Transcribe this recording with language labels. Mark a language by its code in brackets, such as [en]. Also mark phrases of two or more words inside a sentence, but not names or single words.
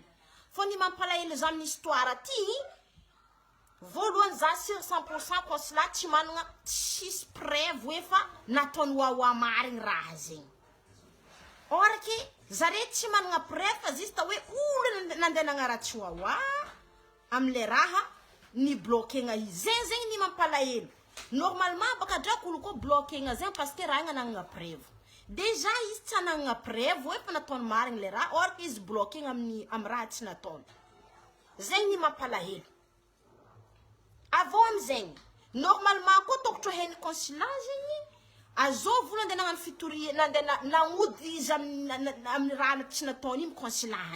[mg] Fo ny mampalahelo za amin'ny histoire aty voalohany za sur 100% consulat tsy managna tsisy preuve hoe fa nataony wawa marigny raha zegny. [fr] Or que [mg] zare tsy managna preuve fa juste hoe olo nandeha nagnaratsy wawa am'le raha ni bloquegna izy zegny ny mampalahelo. Normalement baka drako olo ko bloquegna zegny [fr] parce que [mg] raha nagnana preuve. Déjà izy tsy nagnana preuve hoe fa nataony marigny le raha [fr] or que [mg] izy bloquegna amin'ny raha tsy nataony. Zegny ny mampalahelo. Avô amizegny normalement koa tokotro heny consulat zegny azô vola andeha nagnano fitoria nandeha nagnody izy amin'ny raha tsy nataony io consulat agny.